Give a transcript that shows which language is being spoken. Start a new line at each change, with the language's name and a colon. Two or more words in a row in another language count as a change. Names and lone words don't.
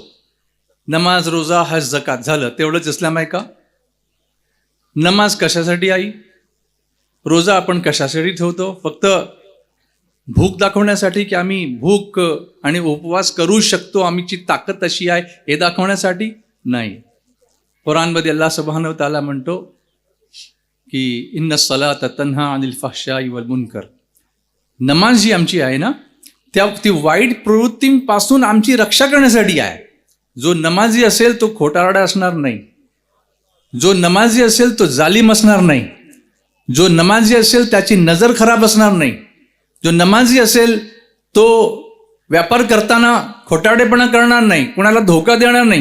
Marathi: नमाज, रोजा, हज, जकात झालं तेवढंच इस्लाम आहे का? नमाज कशासाठी आई? रोजा आपण कशासाठी ठेवतो? फक्त भूक दाखवण्यासाठी की आम्ही भूक आणि उपवास करू शकतो, आमची ताकद अशी आहे हे दाखवण्यासाठी नाही। कुराणमध्ये
Arabic: الله سبحانه وتعالى
Marathi: म्हणतो की
Arabic: إن الصلاة تنهى عن الفحشاء والمنكر.
Marathi: नमाज जी आमची आहे ना, ती वाईट प्रवृत्तींपासून आमची रक्षा करण्यासाठी आहे। जो नमाजी असेल तो खोटारडा असणार नाही, जो नमाजी असेल तो जालिम असणार नाही, जो नमाजी असेल त्याची नजर खराब असणार नाही, जो नमाजी असेल तो व्यापार करताना खोटारडेपणा करणार नाही, कुणाला धोका देणार नाही।